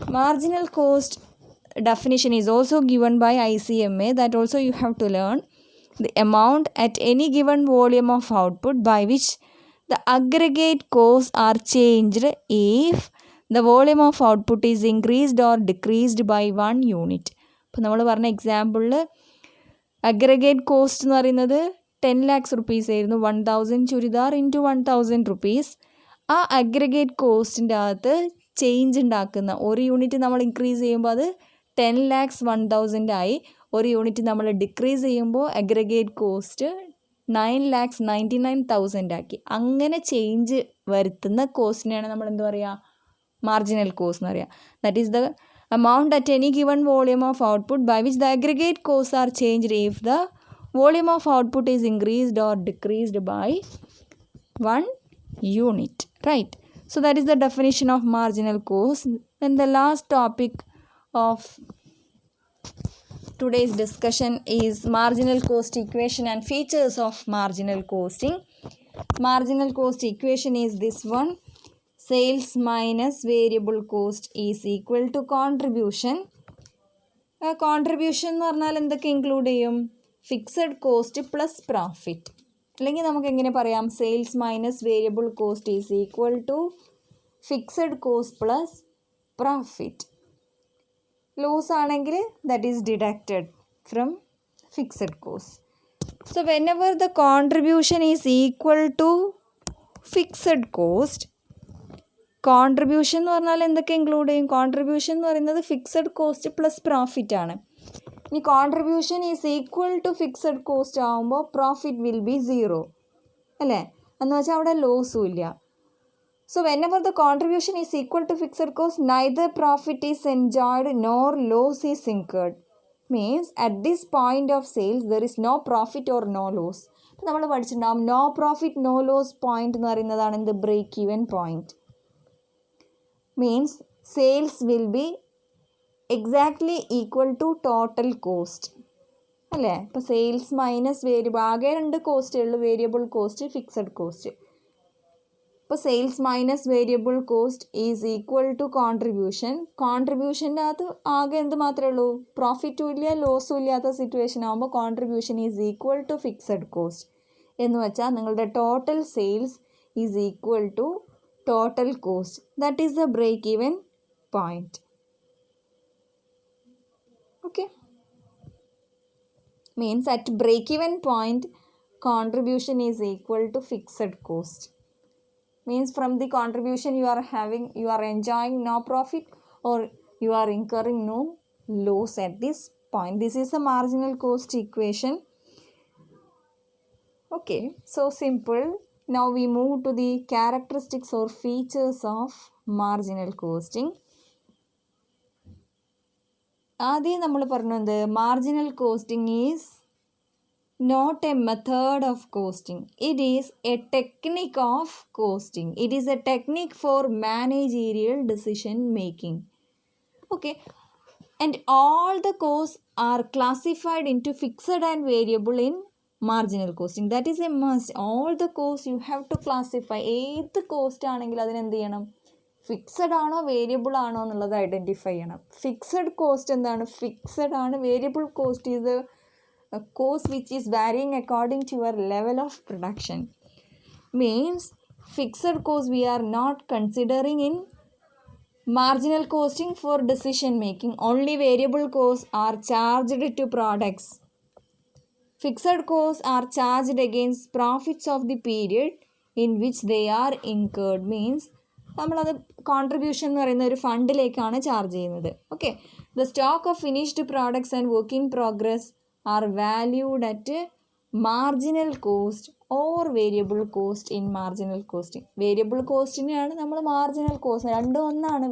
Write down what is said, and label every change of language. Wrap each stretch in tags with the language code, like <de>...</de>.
<en>Marginal cost definition is also given by ICMA, that also you have to learn. The amount at any given volume of output by which the aggregate costs are changed if the volume of output is increased or decreased by 1 unit.</en> <ml>ഇപ്പോൾ നമ്മൾ പറഞ്ഞ എക്സാമ്പിളിൽ aggregate cost എന്ന് പറയുന്നത് 10 lakhs rupees ആയിരുന്നു. 1,000 churidar into 1,000 rupees. ആ aggregate കോസ്റ്റിൻ്റെ അകത്ത് change ഉണ്ടാക്കുന്ന, ഒരു യൂണിറ്റ് നമ്മൾ ഇൻക്രീസ് ചെയ്യുമ്പോൾ അത് 10 lakhs 1,000 ആയി. ഒരു യൂണിറ്റ് നമ്മൾ ഡിക്രീസ് ചെയ്യുമ്പോൾ അഗ്രഗേറ്റ് കോസ്റ്റ് 9,99,000 ആക്കി. അങ്ങനെ ചേഞ്ച് വരുത്തുന്ന കോസ്റ്റിനെയാണ് നമ്മൾ എന്ത് പറയുക? മാർജിനൽ കോസ്റ്റ് എന്ന് പറയുക.</ml> <en>That is the amount at any given volume of output by which the aggregate costs are changed if the volume of output is increased or decreased by 1 unit. Right? So that is the definition of marginal cost. And the last topic of today's discussion is marginal cost equation and features of marginal costing. Marginal cost equation is this one: sales minus variable cost is equal to contribution.</en> <ml>Contribution എന്ന് പറഞ്ഞാൽ എന്തൊക്കെ include ചെയ്യും?</ml> <en>Fixed cost plus profit.</en> <ml>അല്ലെങ്കിൽ നമുക്ക് എങ്ങനെ പറയാം?</ml> <en>Sales minus variable cost is equal to fixed cost plus profit.</en> <ml>Loss ആണെങ്കിൽ</ml> <en>That is deducted from fixed cost. So whenever the contribution is equal to fixed cost,</en> <ml>contribution എന്ന് പറഞ്ഞാൽ എന്തൊക്കെ include ചെയ്യും? Contribution എന്ന് പറയുന്നത് ഫിക്സഡ് കോസ്റ്റ് പ്ലസ് പ്രോഫിറ്റ് ആണ്.</ml> <en>ഇനി contribution is equal to fixed cost ആകുമ്പോൾ profit will be 0</en> <ml>അല്ലേ? എന്ന് വെച്ചാൽ അവിടെ ലോസും ഇല്ല.</ml> <en>So whenever the contribution is equal to fixed cost, neither profit is enjoyed nor loss is incurred. Means at this point of sales there is no profit or no loss.</en> <ml>അപ്പോൾ നമ്മൾ പഠിച്ചിട്ടുണ്ടാകും</ml> <en>no profit no loss point</en> <ml>എന്ന് പറയുന്നതാണ് എന്ത്? Break even point. Means</ml> <en>sales will be exactly equal to total cost.</en> <ml>അല്ലേ? ഇപ്പോൾ sales minus variable, ആകെ രണ്ട് കോസ്റ്റേ ഉള്ളൂ, വേരിയബിൾ കോസ്റ്റ്, ഫിക്സഡ് കോസ്റ്റ്.</ml> <en>ഇപ്പോൾ sales minus variable cost is equal to contribution.</en> <ml>കോൺട്രിബ്യൂഷൻ്റെ അകത്ത് ആകെ എന്ത് മാത്രമേ ഉള്ളൂ? പ്രോഫിറ്റും ഇല്ല ലോസും ഇല്ലാത്ത സിറ്റുവേഷൻ ആകുമ്പോൾ</ml> <en>Contribution is equal to fixed cost.</en> <ml>എന്ന് വെച്ചാൽ നിങ്ങളുടെ</ml> <en>Total sales is equal to total cost. That is the break even point. Okay, means at break even point contribution is equal to fixed cost. Means from the contribution you are enjoying no profit or you are incurring no loss at this point. This is a marginal cost equation. Okay, so simple. Now we move to the characteristics or features of marginal costing.</en> <ml>ആദ്യം നമ്മൾ പറഞ്ഞത്</ml> <en>Marginal costing is not a method of costing, it is a technique of costing. It is a technique for managerial decision making. Okay, and all the cost are classified into fixed and variable in marginal costing. That is a must. All the cost you have to classify.</en> <ml>ഏത് cost ആണെങ്കിലും അതിനെന്ത് ചെയ്യണം?</ml> <en>Fixed ആണോ variable ആണോ എന്നുള്ളത് ഐഡൻറ്റിഫൈ ചെയ്യണം. ഫിക്സഡ് കോസ്റ്റ് എന്താണ്? ഫിക്സഡ് ആണ്. Variable cost is a cost which is varying according to your level of production. Means fixed cost we are not considering in marginal costing for decision making. Only variable costs are charged to products. Fixed costs are charged against profits of the period in which they are incurred.</en> <ml>Means നമ്മളത് contribution എന്ന് പറയുന്ന ഒരു ഫണ്ടിലേക്കാണ് charge ചെയ്യുന്നത്.</ml> <en>Okay, the stock of finished products and work in progress are valued at marginal cost or variable cost in marginal costing.</en> <ml>Variable കോസ്റ്റിനെയാണ് നമ്മൾ marginal cost, രണ്ടും ഒന്നാണ്.</ml>